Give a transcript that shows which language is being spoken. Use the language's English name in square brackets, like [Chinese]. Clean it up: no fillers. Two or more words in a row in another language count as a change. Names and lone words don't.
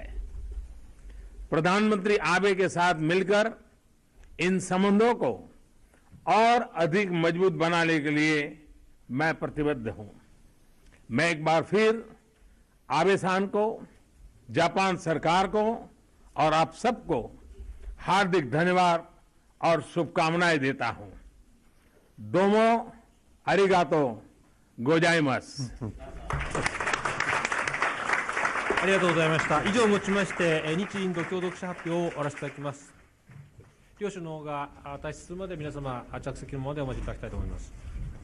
[Hindi] प्रधानमंत्री आबे के साथ मिलकर इन संबंधों को और अधिक मजबूत बनाने के लिए मैं प्रतिबद्ध हूं। मैं एक बार फिर आबे-सान को, जापान सरकार को और आप सबको हार्दिक धन्यवाद और शुभकामनाएं देता हूं। [Japanese] どうもありがとうございます. ありがとうございました。以上をもちまして、日インド共同記者発表を終わらせていただきます。両首脳が退出するまで皆様着席のままでお待ちいただきたいと思います。